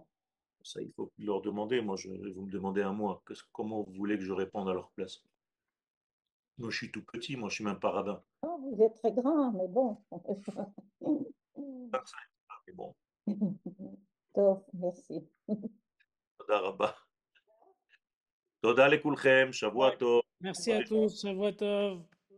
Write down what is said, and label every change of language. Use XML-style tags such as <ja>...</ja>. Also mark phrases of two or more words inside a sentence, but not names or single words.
<fr>Ça, il faut leur demander. Moi, vous me demandez à moi. Comment vous voulez que je réponde à leur place? Moi, je suis tout petit. Moi, je suis même pas rabbin. Oh, vous êtes très grand, mais bon. Mais bon, Top, merci.</fr> <he>תודה רבה. תודה לכולכם, שבוע טוב.</he> <fr>Merci à tous.</fr> <he>שבוע טוב.</he>